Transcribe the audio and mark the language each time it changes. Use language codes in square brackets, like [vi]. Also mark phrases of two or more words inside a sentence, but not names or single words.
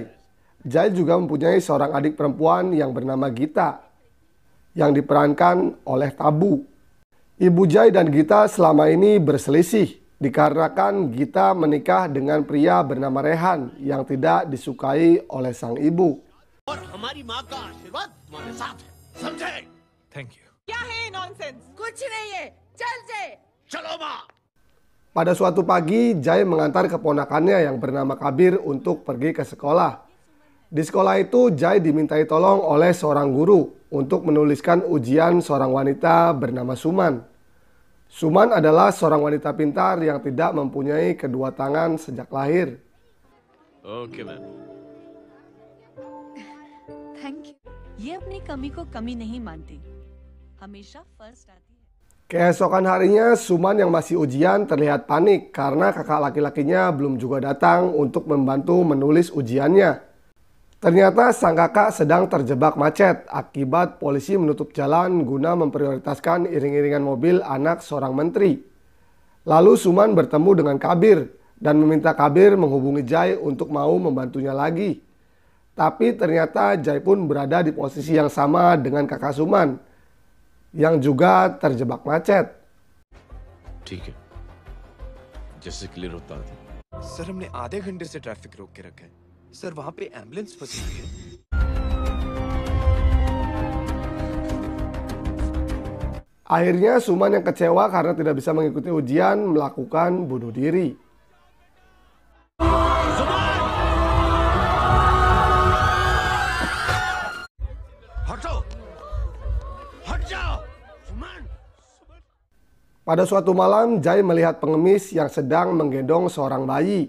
[id] Jai juga mempunyai seorang adik perempuan yang bernama Gita, yang diperankan oleh Tabu. Ibu Jai dan Gita selama ini berselisih dikarenakan Gita menikah dengan pria bernama Rehan yang tidak disukai oleh sang ibu. [en] Thank you. [hi] क्या है नॉनसेंस? कुछ नहीं है, चल Jai. चलो माँ. [id] Pada suatu pagi, Jai mengantar keponakannya yang bernama Kabir untuk pergi ke sekolah. Di sekolah itu, Jai dimintai tolong oleh seorang guru untuk menuliskan ujian seorang wanita bernama Suman. Suman adalah seorang wanita pintar yang tidak mempunyai kedua tangan sejak lahir. [en] Okay ma'am. Thank you. [hi] ये अपनी कमी को कमी नहीं मानती, हमेशा फर्स्ट आती है. [id] Keesokan harinya, Suman yang masih ujian terlihat panik karena kakak laki-lakinya belum juga datang untuk membantu menulis ujiannya. Ternyata sang kakak sedang terjebak macet akibat polisi menutup jalan guna memprioritaskan iring-iringan mobil anak seorang menteri. Lalu Suman bertemu dengan Kabir dan meminta Kabir menghubungi Jai untuk mau membantunya lagi. Tapi ternyata Jai pun berada di posisi yang sama dengan kakak Suman yang juga terjebak macet. [hi] ठीक है जैसे क्लियर होता है सर हमने आधे घंटे से ट्रैफिक रोक के रखा है सर वहां पे एम्बुलेंस फंसी हुई है [id] Akhirnya Suman yang kecewa karena tidak bisa mengikuti ujian melakukan bunuh diri. Pada suatu malam, Jai melihat pengemis yang sedang menggendong seorang bayi.